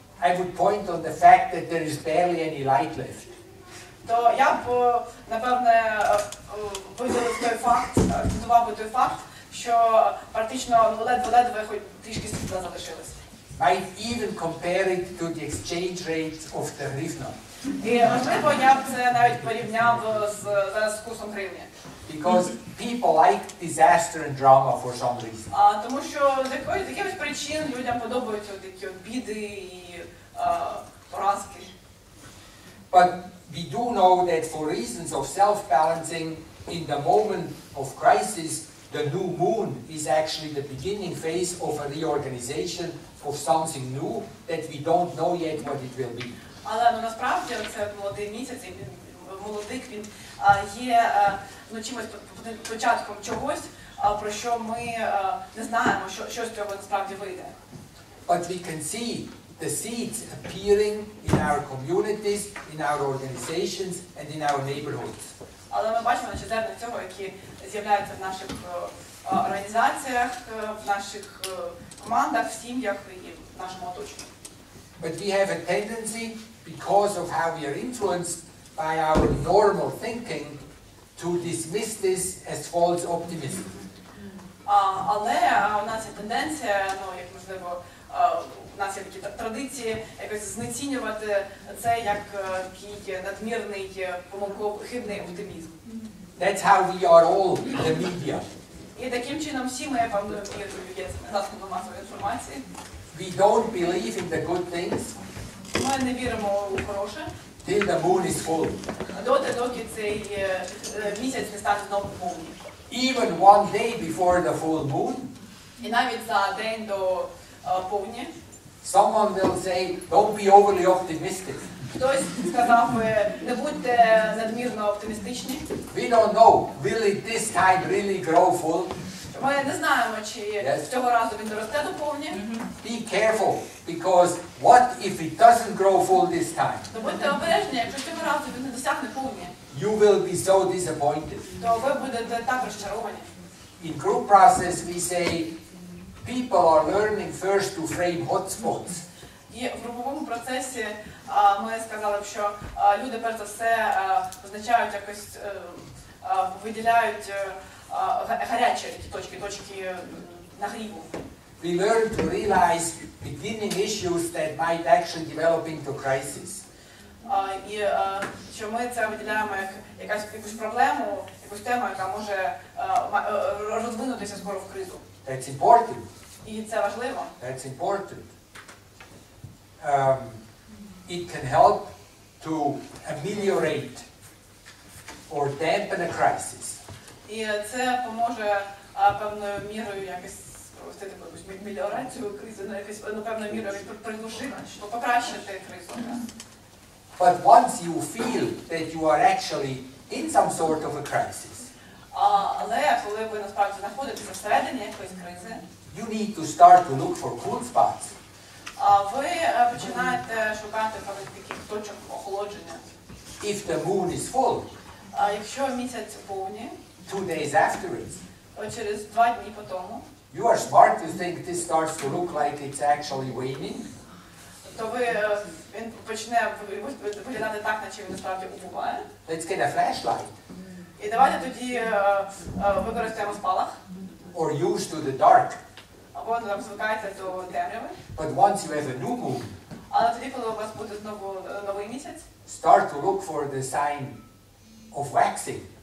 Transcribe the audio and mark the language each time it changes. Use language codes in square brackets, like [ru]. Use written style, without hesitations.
[en] I would point on the fact that there is barely any light left. [uk] то я б, напевне, виділив той факт, акцентував би той факт, що практично ледве хоч трішки світла залишилось. [en] Might even compare it to the exchange rate of the hryvnia. [uk] І, можливо, я б це навіть порівняв зараз з курсом гривні. [en] Because people like disaster and drama for some reason. [uk] Тому що з якихось причин людям подобаються такі біди і поразки. [en] But we do know that for reasons of self-balancing, in the moment of crisis, the new moon is actually the beginning phase of a reorganization of something new that we don't know yet what it will be. [uk] Але насправді це молодий місяць, і молодик, він є чимось початком чогось, про що ми не знаємо, що з цього насправді вийде. [en] But we can see the seeds appearing in our communities, in our organizations, and in our neighborhoods. [uk] Але ми бачимо зерна цього, які з'являються в наших організаціях, в наших командах, в сім'ях і в нашому оточенні. [en] But we have a tendency, because of how we are influenced by our normal thinking, to dismiss this as false optimism. [uk] Але у нас є тенденція, як можливо, у нас є такі традиції, якось знецінювати це як такий надмірний, хибний оптимізм. [en] That's how we are all the media. [uk] І таким чином всі ми, певно, є засобами масової інформації. [en] We don't believe in the good things [uk] Ми не віримо у хороше, [en] till the moon is full. [uk] доки цей місяць не стане знову повним. [en] Even one day before the full moon, [uk] І навіть за день до повні, [en] someone will say, don't be overly optimistic. [uk] хтось сказав, не будьте надмірно оптимістичні. [en] We don't know, will it this time really grow full? [uk] Ми не знаємо, чи цього разу він доросте до повні. [en] Be careful, because what if it doesn't grow full this time? [uk] То будьте обережні, якщо цього разу він не досягне повні, [en] You will be so disappointed. [uk] то ви будете так розчаровані. [en] In group process we say, people are learning first to frame hotspots. [uk] І в груповому процесі ми сказали б, що люди перш за все визначають якось, виділяють гарячі точки нагріву. [en] We learn to realize beginning issues that might actually develop into crisis. [uk] І що ми це виділяємо як якусь проблему, якусь тему, яка може розвинутися скоро в кризу. [en] That's important. [uk] І це важливо. [en] That's important. It can help to ameliorate or dampen a crisis. [uk] І це поможе певною мірою якось провести таку якусь меліорацію кризи, певною мірою приглушити, щоб покращити кризу. [en] But once you feel that you are actually in some sort of a crisis, [uk] але коли ви насправді знаходитеся всередині якоїсь кризи, [en] you need to start to look for cool spots. [uk] ви починаєте шукати певних таких точок охолодження. [en] If the moon is full, [uk] якщо місяць повні, [en] 2 days afterwards, [uk] через 2 дні по тому, [en] you are smart to think this starts to look like it's actually waning. [uk] то він почне виглядати так, наче він насправді убуває. [en] Let's get a flashlight. [uk] І давайте тоді використаємо спалах. [en] Or used to the dark. [uk] Або звикайте до темряви. [en] But once you have a new moon, [uk] Але тоді, коли у вас буде знову новий місяць, [en] start to look for the sign of waxing.